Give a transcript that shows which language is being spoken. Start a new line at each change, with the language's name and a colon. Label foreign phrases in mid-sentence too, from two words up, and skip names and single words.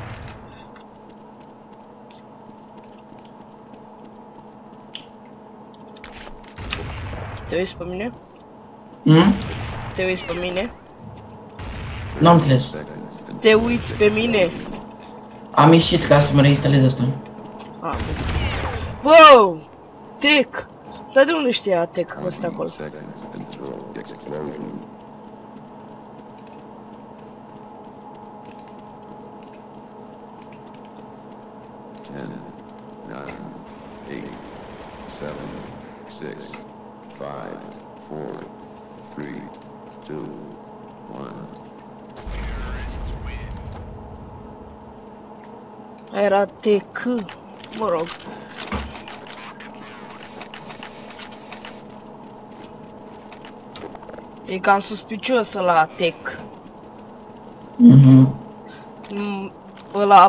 Romanian: Te uiți pe mine? Te uiți pe mine? N-am înțeles. Te uiți pe mine? Am ieșit ca să mă reinstalez asta. Wow! Tech! Dar de unde știa Tech că ăsta acolo?
English: Seconds until explosion. Ten, nine, eight, seven, six, five, four, three, two, one.
Romanian: Era Tech. Mă rog. E cam suspicios ăla Tech. Ăla...